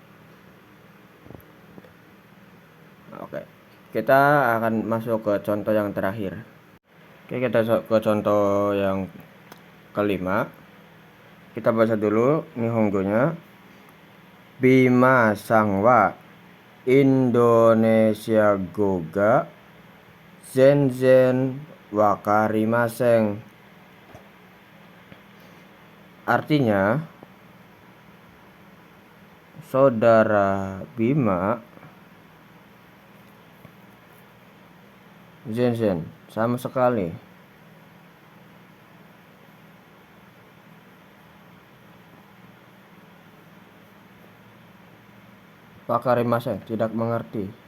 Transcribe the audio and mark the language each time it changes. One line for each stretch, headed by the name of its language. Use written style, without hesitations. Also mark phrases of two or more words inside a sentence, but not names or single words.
Indonesian: Oke, kita akan masuk ke contoh yang terakhir. Oke, kita ke contoh yang kelima. Kita baca dulu Nihongo-nya.
Japanese: Bima さんはインドネシア語が全然わかりません.
Indonesian: Artinya saudara Bima zenzen sama sekali wakarimasen, tidak mengerti.